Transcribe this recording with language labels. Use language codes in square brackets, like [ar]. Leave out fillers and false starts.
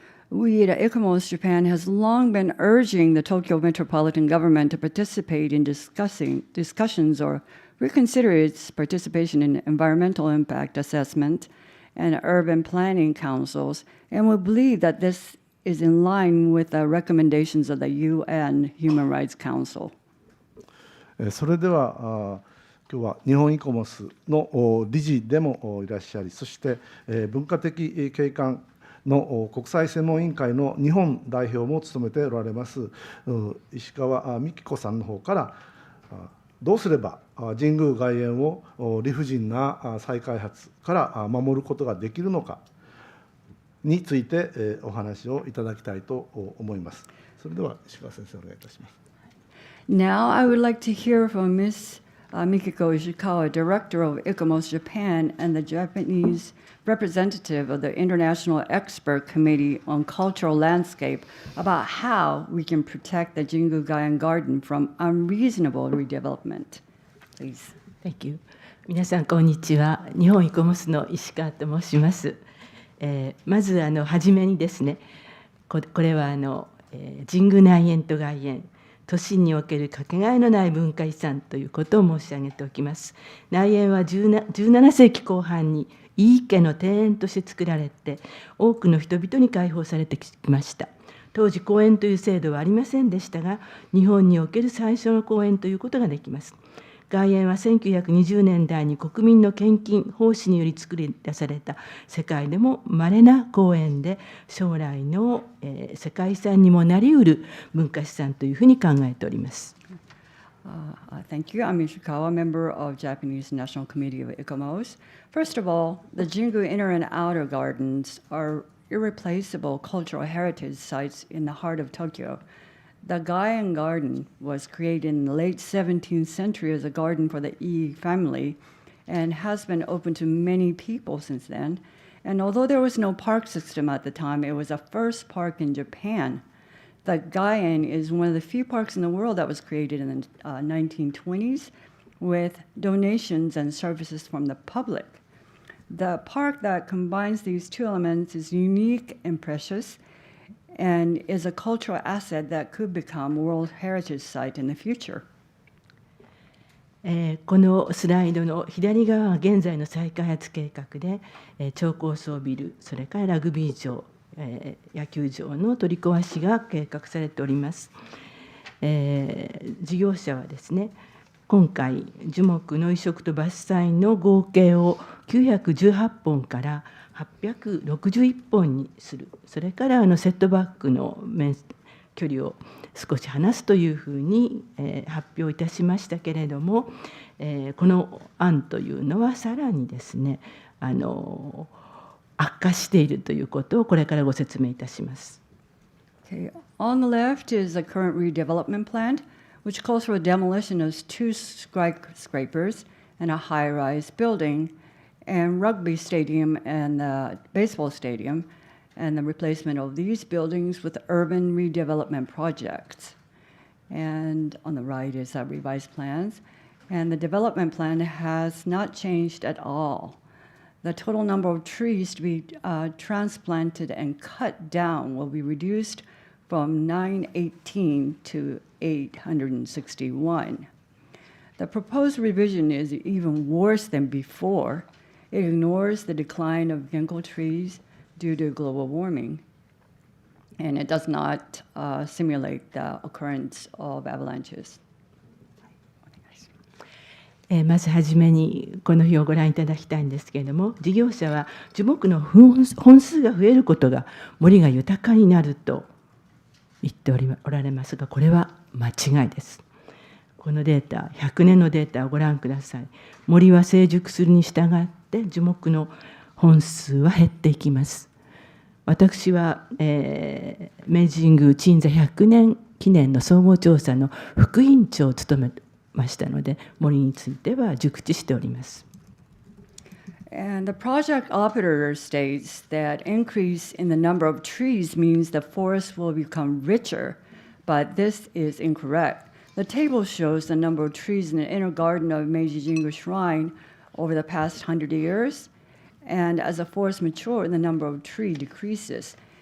[en] We at ICOMOS Japan has long been urging the Tokyo Metropolitan Government to participate in discussions or reconsider its participation in environmental impact assessment and urban planning councils, and we believe that this is in line with the recommendations of the UN Human Rights Council. [ja] それでは今日は日本イコモスの理事でもいらっしゃり、そして文化的景観の国際専門委員会の日本代表も務めておられます石川美希子さんの方からどうすれば神宮外苑を理不尽な再開発から守ることができるのかについてお話をいただきたいと思います。それでは石川先生お願いいたします。 [en] Now I would like to hear from Ms. Mikiko Ishikawa, Director of ICOMOS Japan and the Japanese representative of the International Expert Committee on Cultural Landscape, about how we can protect the Jingu Gaien Garden from unreasonable redevelopment. Please. Thank you. [ja] 皆さんこんにちは。日本イコモスの石川と申します。まず初めにですね、これは神宮内苑と外苑、都市におけるかけがえのない文化遺産ということを申し上げておきます。内苑は17世紀後半に井伊家の庭園として作られて、多くの人々に開放されてきました。当時公園という制度はありませんでしたが、日本における最初の公園ということができます。外苑は1920年代に国民の献金奉仕により作り出された世界でも稀な公園で、将来の世界遺産にもなりうる文化資産というふうに考えております。 [en] Thank you. I'm Ishikawa, member of Japanese National Committee of ICOMOS. First of all, the Jingu Inner and Outer Gardens are irreplaceable cultural heritage sites in the heart of Tokyo. The Gaien Garden was created in the late 17th century as a garden for the Ii family and has been open to many people since then. And although there was no park system at the time, it was the first park in Japan. The Gaien is one of the few parks in the world that was created in the 1920s with donations and services from the public. The park that combines these two elements is unique and precious, and is a cultural asset that could become a World Heritage Site in the future. [ja] このスライドの左側は現在の再開発計画で、超高層ビル、それからラグビー場、野球場の取り壊しが計画されております。事業者はですね、今回樹木の移植と伐採の合計を918本から861本にする、それからセットバックの距離を少し離すというふうに発表いたしましたけれども、この案というのはさらにですね、悪化しているということをこれからご説明いたします。 [en] Okay. On the left is the current redevelopment plan, which calls for a demolition of 2 skyscrapers and a high-rise building, and rugby stadium and the baseball stadium, and the replacement of these buildings with urban redevelopment projects. And on the right is our revised plans, and the development plan has not changed at all. The total number of trees to be transplanted and cut down will be reduced from 918 to 861. The proposed revision is even worse than before. It ignores the decline of ginkgo trees due to global warming, and it does not simulate the occurrence of avalanches. [ja] まずはじめにこの表をご覧いただきたいんですけれども、事業者は樹木の本数が増えることが森が豊かになると言っておられますが、これは間違いです。このデータ、100年のデータをご覧ください。森は成熟するに従って樹木の本数は減っていきます。私は、明治神宮鎮座100年記念の総合調査の副委員長を務めましたので、森については熟知しております。 [en] And the project operator states that increase in the number of trees means the forest will become richer, but this is incorrect. The table shows the number of trees in the inner garden of Meiji Jingu Shrine over the past 100 years, and as the forest matures, the number of trees decreases.